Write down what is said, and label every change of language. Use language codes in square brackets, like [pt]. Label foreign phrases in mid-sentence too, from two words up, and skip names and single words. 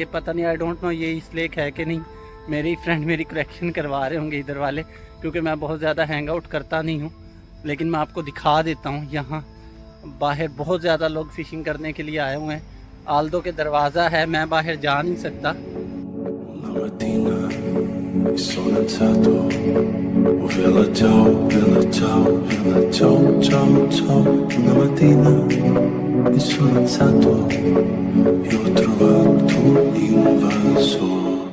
[hi] पता नहीं, [en] I don't know [hi] ये ईस्ट लेक है कि नहीं। मेरी फ्रेंड मेरी करेक्शन करवा रहे होंगे इधर वाले, क्योंकि मैं बहुत ज़्यादा [en] hang out [hi] करता नहीं हूँ। लेकिन मैं आपको दिखा देता हूँ, यहाँ बाहर बहुत ज़्यादा लोग फ़िशिंग करने के लिए आए हुए हैं। आल्दो के दरवाज़ा है, मैं बाहर जा नहीं सकता। [it] La mattina mi sono alzato, oh vela ciao, vela ciao, vela ciao, ciao, ciao. Una mattina mi sono alzato e ho trovato un invasore.